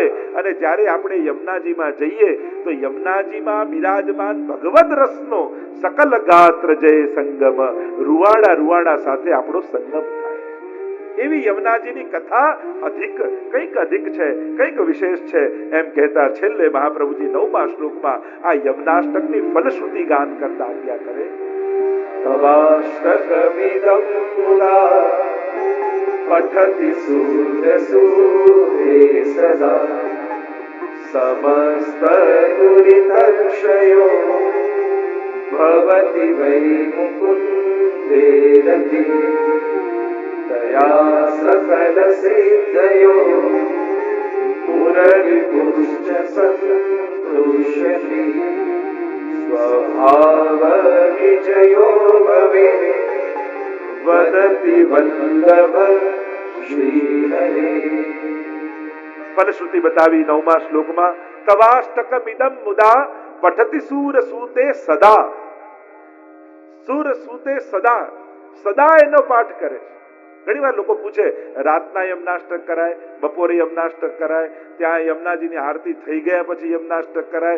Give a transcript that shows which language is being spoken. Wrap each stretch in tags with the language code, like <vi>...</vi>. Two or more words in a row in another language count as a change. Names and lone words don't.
<gu>અને જ્યારે આપણે યમુનાજીમાં જઈએ તો યમુનાજીમાં બિરાજમાન ભગવદ રસનો</gu> <sa>સકલ ગાત્ર જય સંગમ,</sa> <gu>રૂવાડા રૂવાડા સાથે આપણો સંગમ થાય. એવી યમુનાજીની કથા કંઈક અધિક છે, કંઈક વિશેષ છે. એમ કહેતા છેલ્લે મહાપ્રભુજી 9મા શ્લોકમાં આ યમુનાષ્ટકની ફલશ્રુતિ ગાન કરતા આજ્ઞા કરે.</gu> <sa>तवाष्टकमिदं मुदा पठति सूर्यसूर्ये सदा समस्तदुरितक्षयो भवति वै मुकुन्दे रति तया सकल सिद्धयो पुररिपुश्च सन्तुष्यति स्वभाव विजयो भवे वदति वल्लभ श्री हरे।</sa> <gu>ફલશ્રુતિ બતાવી 9મા શ્લોકમાં.</gu> <sa>તવાષ્ટકમિદં મુદા પઠતિ સૂરસૂતે સદા, સૂરસૂતે સદા,</sa> <gu>સદા એનો પાઠ કરે. ઘણી વાર લોકો પૂછે રાતના યમનાષ્ટક કરાય, બપોરે યમનાષ્ટક કરાય, ત્યાં યમુનાજીની આરતી થઈ ગયા પછી યમનાષ્ટક કરાય.</gu>